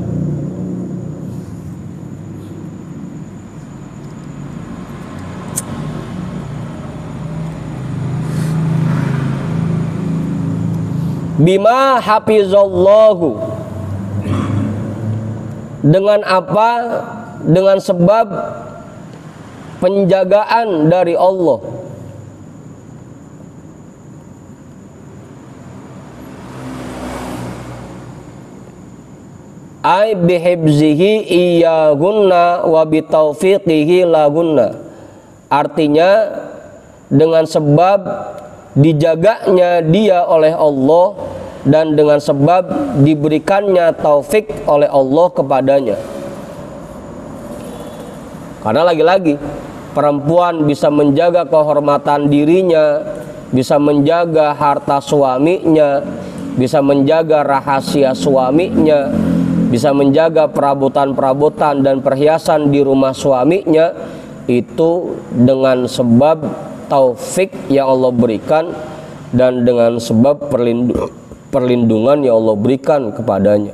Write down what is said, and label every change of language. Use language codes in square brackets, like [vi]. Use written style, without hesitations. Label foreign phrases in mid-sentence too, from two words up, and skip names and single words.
[ar] بما حفظ الله, [id] dengan apa? Dengan sebab penjagaan dari Allah. [ar] أي بحفظه إياهن وبتوفيقه لهن. [id] Artinya dengan sebab dijaganya dia oleh Allah dan dengan sebab diberikannya taufik oleh Allah kepadanya. Karena lagi-lagi perempuan bisa menjaga kehormatan dirinya, bisa menjaga harta suaminya, bisa menjaga rahasia suaminya, bisa menjaga perabotan-perabotan dan perhiasan di rumah suaminya, itu dengan sebab taufik yang Allah berikan dan dengan sebab perlindungan yang Allah berikan kepadanya.